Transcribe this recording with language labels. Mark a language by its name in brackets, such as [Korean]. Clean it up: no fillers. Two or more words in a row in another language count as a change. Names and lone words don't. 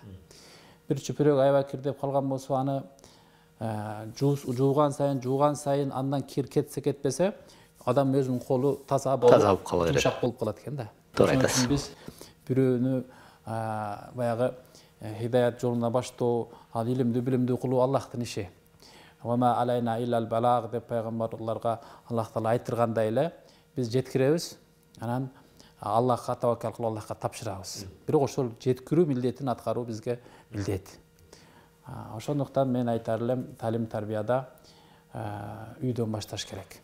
[Kyrgyz] Бир чүпүрөк аябай кир деп калган болсо, аны жууган сайын андан кир кетсе кетпесе, адам өзүнүн колу таза болуп кала берет. Жумшак болуп калат экен да. Туура айтасыз. Биз бирөөнү баягы хидаят жолуна баштоо, ал илимди, билимди кылуу Аллахтын иши. [Arabic] وما علينا إلا البلاغ [Kyrgyz] деп пайгамбарларга Аллах Таала айтыргандай эле, биз жеткиребиз, анан Аллахка таваккал кылып Аллахка тапшырабыз. Бирок ошол жеткирүү милдетин аткаруу бизге милдет. Ошондуктан мен айтар элем, талим тарбияда үйдөн башташ керек.